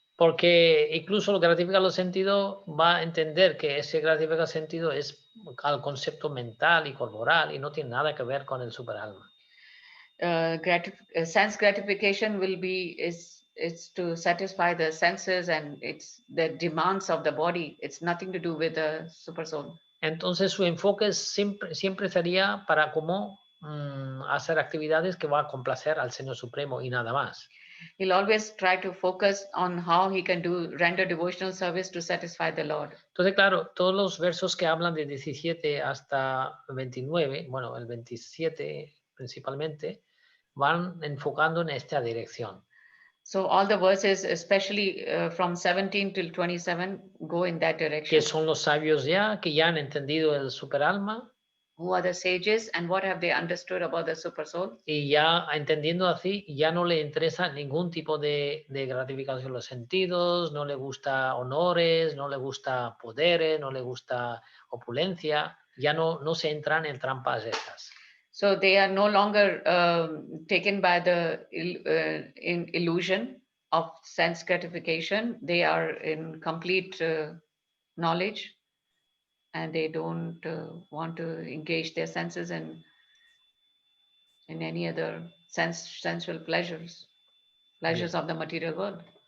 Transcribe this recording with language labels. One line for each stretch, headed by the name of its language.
Spanish: Porque incluso lo que gratifica los sentidos va a entender que ese gratifica el sentido es al concepto mental y corporal y no tiene nada que ver con el superalma.
English: Sense gratification will be it's to satisfy the senses and it's the demands of the body. It's nothing to do with the super soul.
Spanish: Entonces su enfoque siempre sería para cómo hacer actividades que va a complacer al Señor Supremo y nada más.
English: He'll always try to focus on how he can render devotional service to satisfy the Lord.
Spanish: Entonces, claro, todos los versos que hablan de 17 hasta 29, bueno, el 27 principalmente, van enfocando en esta dirección.
English: So all the verses, especially from 17 till 27, go in that direction.
Spanish: Que son los sabios ya, que ya han entendido el superalma.
English: Who are the sages and what have they understood about the super soul?
Spanish: Y ya entendiendo así, ya no le interesa ningún tipo de gratificación de los sentidos, no le gusta honores, no le gusta poderes, no le gusta opulencia, ya no se entran en trampas estas.
English: So they are no longer taken by the illusion of sense gratification. They are in complete knowledge, and they don't want to engage their senses in any other sensual pleasures of the material world.